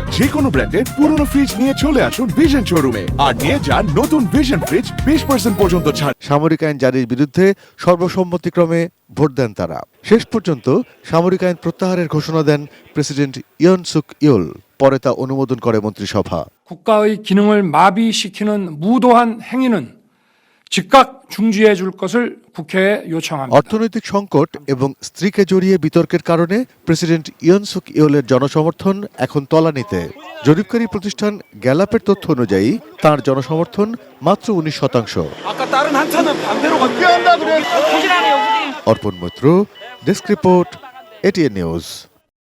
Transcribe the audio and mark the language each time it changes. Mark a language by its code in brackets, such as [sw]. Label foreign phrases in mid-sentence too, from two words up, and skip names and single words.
[bn] যে কোনো ব্র্যান্ডের পুরনো ফ্রিজ নিয়ে চলে আসুন ভিশন শোরুমে আর নিয়ে যান নতুন ভিশন ফ্রিজ 20% পর্যন্ত ছাড়। সামরিক আইন জারির বিরুদ্ধে সর্বসম্মতিক্রমে ভোট দেন তারা। শেষ পর্যন্ত সামরিক আইন প্রত্যাহারের ঘোষণা দেন প্রেসিডেন্ট ইয়ন সুক ইয়োল। পরে তা অনুমোদন করে মন্ত্রিসভা। [ko] 국가의 기능을 마비시키는 무도한 행위는 즉각 중지해 줄 것을 국회에 요청합니다. [bn] অর্থনৈতিক সংকট এবং স্ত্রীকে জড়িয়ে বিতর্কের কারণে প্রেসিডেন্ট ইয়ন সুক ইয়োলের জনসমর্থন এখন তলানিতে। জরিপকারী প্রতিষ্ঠান গ্যালাপের তথ্য অনুযায়ী তার জনসমর্থন মাত্র 19%। অর্পণ মৈত্র, ডেস্ক রিপোর্ট, এটিএন নিউজ।